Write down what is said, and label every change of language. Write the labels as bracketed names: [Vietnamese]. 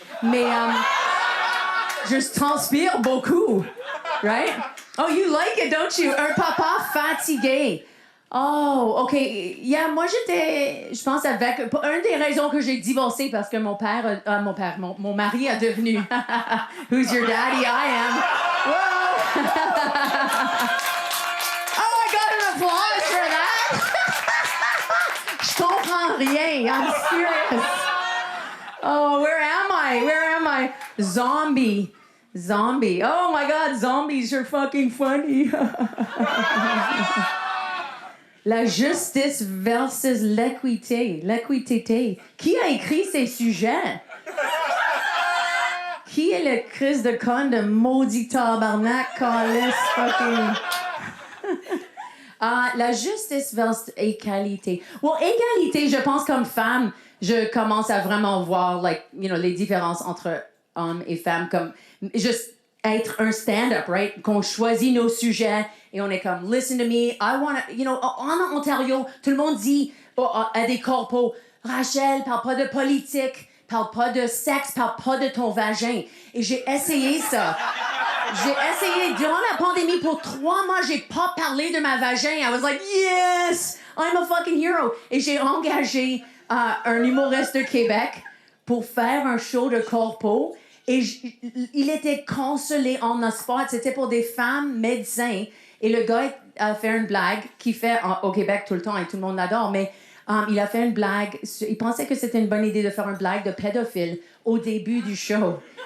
[French] Mais, je transpire beaucoup. Right? [English] Oh, you like it, don't you? [French] Un papa fatigué. [English] Oh, OK. [French] Yeah, moi, je pense avec... Une des raisons que j'ai divorcé, parce que mon mari a devenu... [English] Who's your daddy? I am. Whoa! Oh, I got an applause for that! [French] Je comprends rien. [English] I'm serious. Oh, where am I? Zombie. Oh, my God, zombies are fucking funny. [French] La justice versus l'équité. L'équité. Qui a écrit ces sujets? Qui est le Christ de con de maudit tabarnak, calice, fucking... La justice versus égalité. Well, égalité, je pense comme femme, je commence à vraiment voir, les différences entre hommes et femmes, comme juste être un stand-up, [English] right? [French] Qu'on choisit nos sujets et on est comme, [English] listen to me, I want to, [French] en Ontario, tout le monde dit à des corpos, Rachel, parle pas de politique, parle pas de sexe, parle pas de ton vagin. Et j'ai essayé ça. Durant la pandémie, pour 3 mois, j'ai pas parlé de ma vagin. [English] I was like, yes, I'm a fucking hero. [French] Et j'ai engagé un humoriste de Québec pour faire un show de corpo. Et il était consolé en a spot. C'était pour des femmes médecins. Et le gars a fait une blague qu'il fait au Québec tout le temps et tout le monde l'adore. Mais il a fait une blague. Il pensait que c'était une bonne idée de faire une blague de pédophile au début du show.